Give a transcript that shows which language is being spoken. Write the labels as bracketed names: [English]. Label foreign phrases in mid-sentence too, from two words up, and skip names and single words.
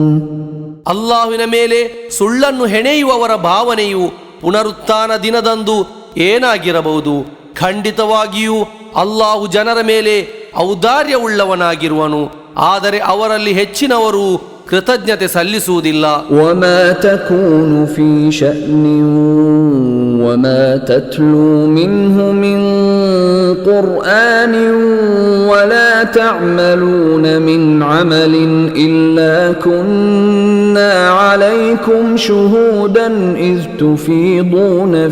[Kannada] ಅಲ್ಲಾಹುವಿನ ಮೇಲೆ ಸುಳ್ಳನ್ನು ಹೆಣೆಯುವವರ ಭಾವನೆಯು ಪುನರುತ್ಥಾನ ದಿನದಂದು ಏನಾಗಿರಬಹುದು? ಖಂಡಿತವಾಗಿಯೂ ಅಲ್ಲಾಹು ಜನರ ಮೇಲೆ ಔದಾರ್ಯವುಳ್ಳವನಾಗಿರುವನು, ಆದರೆ ಅವರಲ್ಲಿ ಹೆಚ್ಚಿನವರು ಕೃತಜ್ಞತೆ ಸಲ್ಲಿಸುವುದಿಲ್ಲ. [Arabic] وما تكون في شأن وما تتلو منه من قرآن ولا تعملون من عمل إلا كنا عليكم شهودا إذ تفيضون